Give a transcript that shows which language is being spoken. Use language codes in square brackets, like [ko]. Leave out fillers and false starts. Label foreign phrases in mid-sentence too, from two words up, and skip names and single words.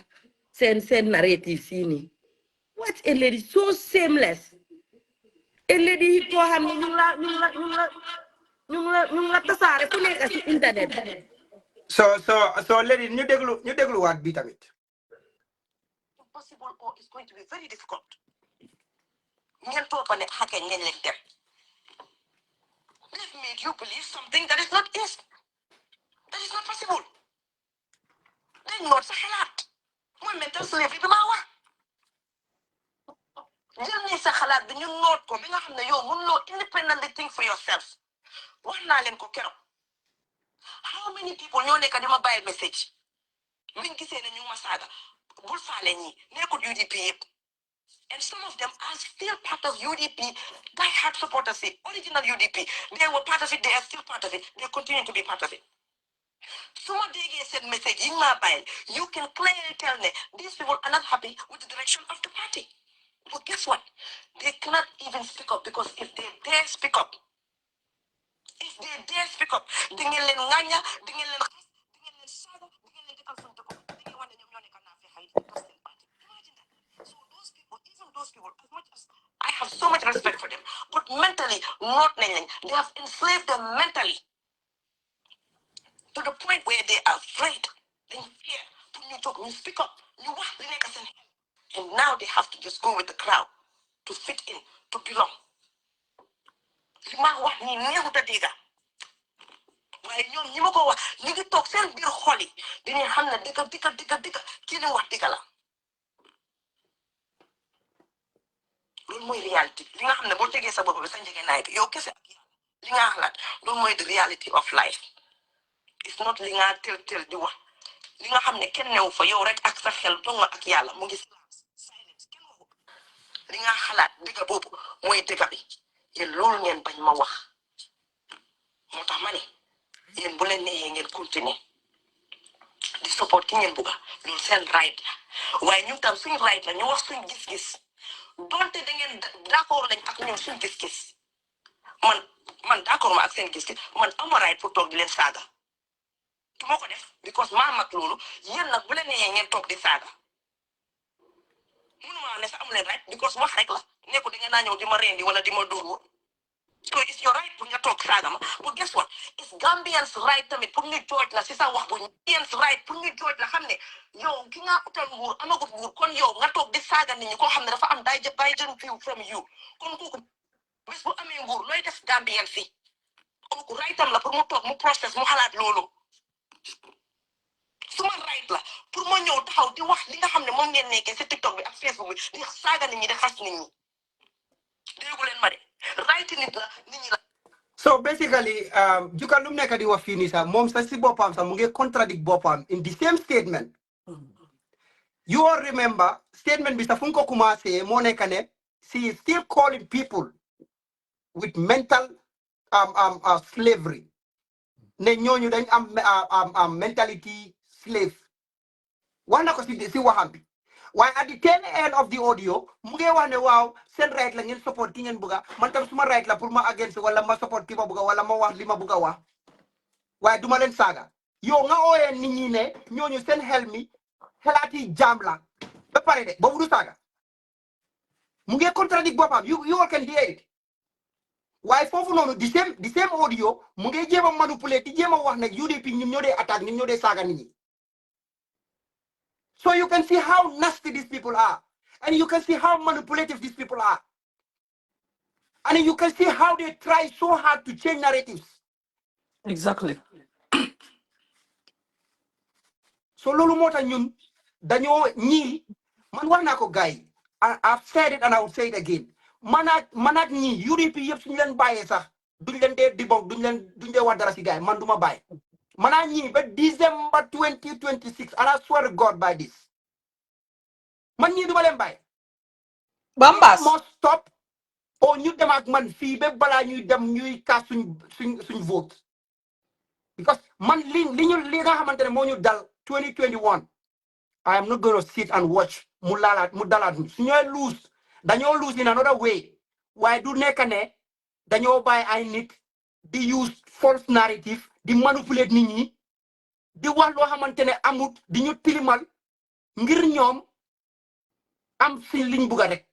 [en] Send narrative sini. What a lady, so shameless. A lady [wo] ko xam ne ñu la tasaare fu nekk ci internet. [en] So lady [wo] ñu déglu waat bi tamit. [en] Possible or it's going to be very difficult. [wo] Ngeen toog ne xake ngeen leen dem. [en] They've made you believe something that is not is. that is not possible [wo] dañ noot sa xalaat mooy [en] mental slavery [wo] bi maa wax jël ni sa xalaat bi ñu noot ko bi nga xam ne yow mënuloo [en] independently think for [wo] yourself wax naa leen ko keroog [en] how many people [wo] ñoo nekk di ma bàyyi message biñ gisee ne ñu ma saaga bul faale ñi nekkul UDP yëpp [en] and some of them are still part of UDP die-hard supporters original UDP they were part of it they are still part of it they continue to be part of it [wo] suma déggee seen message yi ma bàyyi [en] you can clearly tell me these people are not happy with the direction of the party but guess what they cannot even speak up because if they dare speak up [wo] di ngeen leen ŋàñña di ngeen leen xas di ngeen leen saaga di ngeen leen defal funte ko di ngeen wax ne ñoom ñoo nekk naa fexe yi tas seen parti [en] imagine that so those people even those people as much as I have so much respect for them but mentally not [wo] nañ lañ [en] they have enslaved them mentally to the point where they are afraid they fear [wo] pour ñu jóg ñu [en] speak up [wo] ñu wax li nekk seen xel [en] and now they have to just go with the crowd to fit in to belong [wo] li ma wax nii neexut a dégga waaye ñoom ñi ma ko wax ñu ngi toog seen biir xol yi dañuy xam ne dëgg kii li wax dëgg la loolu mooy réalité li nga xam ne boo tegee sa bopp bi sa njëgënaay bi yow kese ak yàlla li nga xalaat loolu mooy [en] the reality of life it's not [wo] li nga tel di wax li nga xam ne kenn newu fa yow rek ak sa xel dong ak yàlla mu ngi silence kenn waxu li nga xalaat dëgg boobu mooy dëgg bi yéen loolu ngeen bañ ma wax moo tax ma ne yéen bu leen neexee ngeen continuer di support ki ngeen bugga loolu seen right la waaye ñun tam suñ right la ñu wax suñ gis-gis donte da ngeen d'accord lañ ak ñun suñ gis-gis man d'accord ma ak seen gis-gis man ama right pour toog di leen saaga du ma ko def because maa mag loolu yéen nag bu leen neexee ngeen toog di saaga mënuma ne sax amu leen right because wax rek la nekku da ngeen naa ñëw di ma rendi wala di ma dóor [en] so it's your right [wo] pour nga toog saaga ma [en] but guess what it's Gambians right [wo] tamit pour ñu jooj la si sa wax bu Gambians right pour ñu jooj la xam ne yow ki nga utal nguur amagut nguur kon yow nga toog di saaga nit ñi koo xam ne dafa am day [en] view from you [wo] kon kooku bés bu amee nguur looy def Gambian si kooku rightam la pour mu toog mu process mu xalaat loolu suma right la pour ma ñëw taxaw di wax li nga xam ne moom ngeen nekkee si TikTok bi ak Facebook bi di saaga nit ñi di xas nit ñi déggu leen ma de right nit la nit ñi la. So basically, Juka lum nekk di wax fii nii sax moom sax si boppam sax mu ngi contradict boppam [en] in the same statement. You all remember statement [wo] bi sax fu ko commencé moo nekk ne [en] she is still calling people with mental slavery. [wo] Ne ñooñu dañ am mentality slave. Wax na ko si waxam bi. Waaye [en] at the tail end of the audio [wo] mu ngi wax ne waaw seen right la ngeen support ki ngeen bugga man tam suma right la pour ma against wala ma support ki ma bugga wala ma wax li ma bugga wax waaye duma leen saaga yow nga ooyee nit ñi ne ñooñu seen xel mi xelaati jaam la ba pare de boobu du saaga mu ngi contradict boppam [en] you all can hear it [wo] waaye foofu noonu [en] the same audio [wo] mu ngi jéem a manipuler di jéem a wax ne UDP ñun ñoo dee attaque ñun ñoo dee saaga nit ñi. [en] So you can see how nasty these people are. And you can see how manipulative these people are. And you can see how they try so hard to change narratives. Exactly. [wo] So lolu mota ñun dañoo ñi man wax naa ko gars [en] I've said it and I will say it again. [wo] Manat ñi UDP yëpp suñu leen bàyyee sax duñ leen dee dibok duñ dee wax dara si gars man duma bàyyi. Manat ñi ba [en] December 2026 and I swear to God by this. [wo] Man ñi duma leen bàyyi. Bambas [en] must stop [wo] or ñu dem ak man fii ba balaa ñuy dem ñuy kaas suñ vote because man li nga xamante ne moo ñu dal 2021 [en] I am not going to sit and watch [wo] mu dalaat su ñooy lose dañoo lose [en] in another way [wo] waaye du nekk ne dañoo bàyyi ay nit di use [en] false narrative [wo] di manipulate nit ñi di wax loo xamante ne amut di ñu tilimal ngir ñoom am si liñ bugga rek.